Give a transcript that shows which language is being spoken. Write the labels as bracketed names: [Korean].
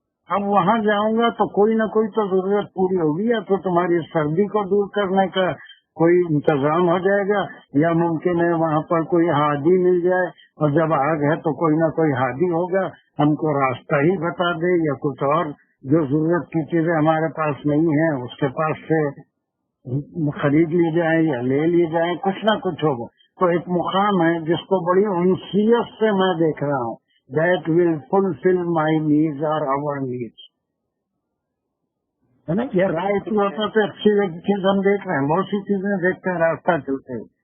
[Urdu] اب وہاں جاؤں گا تو کوئی نہ کوئی تو ضرورت پوری ہوگی، یا تو تمہاری سردی کو دور کرنے کا کوئی انتظام ہو جائے گا، یا ممکن ہے وہاں پر کوئی ہادی مل جائے، اور جب آگ ہے تو کوئی نہ کوئی ہادی ہوگا، ہم کو راستہ ہی بتا دے، یا کچھ اور جو ضرورت کی چیزیں ہمارے پاس نہیں ہیں اس کے پاس سے خرید لی جائیں یا لے لی جائیں، کچھ نہ کچھ ہوگا. تو ایک مقام ہے جس کو بڑی انسیت سے میں دیکھ رہا ہوں. [English] That will fulfill my needs or our needs. [Urdu] ہے نا، یہ رائٹ ہوتا تو اچھی چیز ہم دیکھ رہے ہیں، بہت سی چیزیں دیکھتے ہیں راستہ چلتے ہیں.